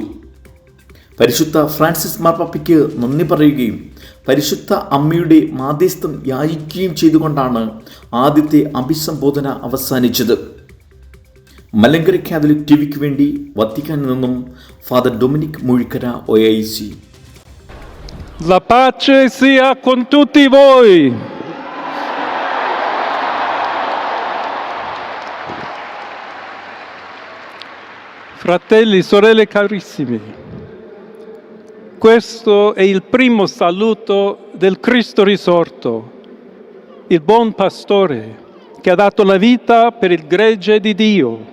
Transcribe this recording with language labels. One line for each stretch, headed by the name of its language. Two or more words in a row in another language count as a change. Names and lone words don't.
Malayalam: പരിശുദ്ധ ഫ്രാൻസിസ് മാർപ്പാപ്പയ്ക്ക് നന്ദി പറയുകയും പരിശുദ്ധ അമ്മയുടെ മാധ്യസ്ഥം യാചിക്കുകയും ചെയ്തുകൊണ്ടാണ് ആദ്യത്തെ അഭിസംബോധന അവസാനിച്ചത്. മലങ്കര കാതലിക് ടിവിക്ക് വേണ്ടി വത്തിക്കാനിൽ നിന്നും ഫാദർ ഡൊമിനിക് മുഴിക്കര OIC.
Italian: La pace sia con tutti voi. Fratelli, sorelle carissimi, questo è il primo saluto del Cristo risorto, il buon pastore che ha dato la vita per il gregge di Dio.